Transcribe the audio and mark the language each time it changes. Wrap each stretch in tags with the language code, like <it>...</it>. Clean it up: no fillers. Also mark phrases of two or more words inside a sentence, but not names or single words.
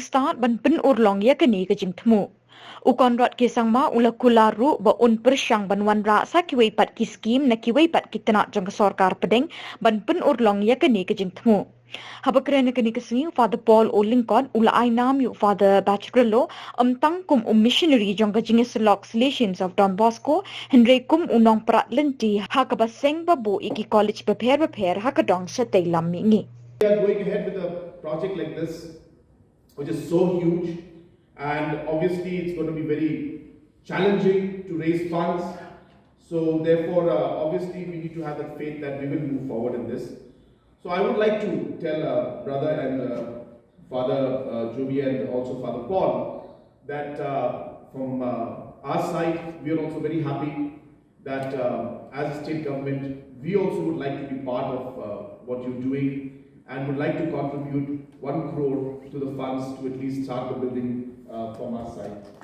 <kha>start ban pen urlong yakani kajing thmu ukonrat kesangma ula Kular ru ba un persyang ban wanra sa kiwei pat ki scheme na kiwei pat kitana jong ka sarkar pedeng ban pen urlong yakani kajing thmu Habakren kani kasingi Father Paul Olinkot ula ai nam yu Father Bacciarello tangkum missionary jong ka jingis Salesians of Don Bosco Henry kum unong prat lenti hakabaseng babu iki college prepare hakadong sa taylam mingi.</kha> <en>We are going ahead with a project like this, which is so huge, and obviously it's going to be very challenging to raise funds. So therefore, obviously we need to have that faith that we will move forward in this. So I would like to tell brother and Father Joby and also Father Paul that from our side, we are also very happy that as a state government, we also would like to be part of what you're doing and would like to contribute 1 crore to the funds to at least start the building from our side.</en>